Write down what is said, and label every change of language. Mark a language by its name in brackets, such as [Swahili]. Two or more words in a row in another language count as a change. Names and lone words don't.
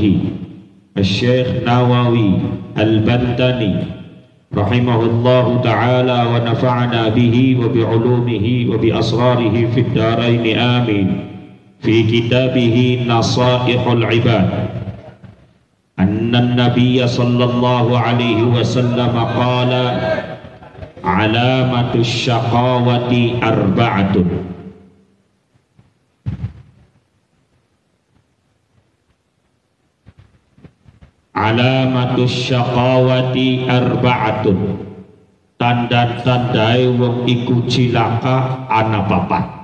[Arabic] الشيخ نووي البنتني رحمه الله تعالى ونفعنا به وبعلومه وبأسراره في الدارين آمين في كتابه نصائح العباد أن النبي صلى الله عليه وسلم قال علامة الشقاوة أربعة. علامة الشقاوة أربعة. [Javanese] Tanda-tandai wong iku cilaka ana papat.